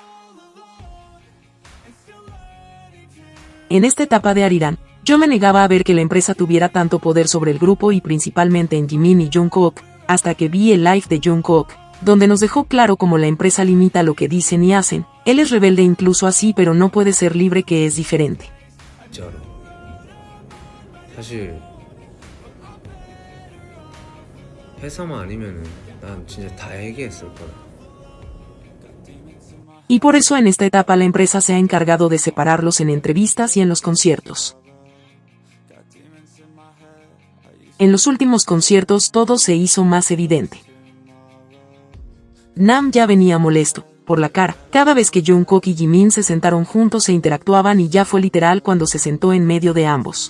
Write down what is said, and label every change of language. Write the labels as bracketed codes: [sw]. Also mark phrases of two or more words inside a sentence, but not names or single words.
[es] En esta etapa de Arirang, yo me negaba a ver que la empresa tuviera tanto poder sobre el grupo y principalmente en Jimin y Jungkook, hasta que vi el live de Jungkook, donde nos dejó claro cómo la empresa limita lo que dicen y hacen. Él es rebelde incluso así, pero no puede ser libre, que es diferente. [ko] 진짜로. 사실 회사만 아니면은 난 진짜 다 얘기했을 거야. [es] Y por eso en esta etapa la empresa se ha encargado de separarlos en entrevistas y en los conciertos. En los últimos conciertos todo se hizo más evidente. Nam ya venía molesto por la cara cada vez que Jungkook y Jimin se sentaron juntos e interactuaban y ya fue literal cuando se sentó en medio de ambos.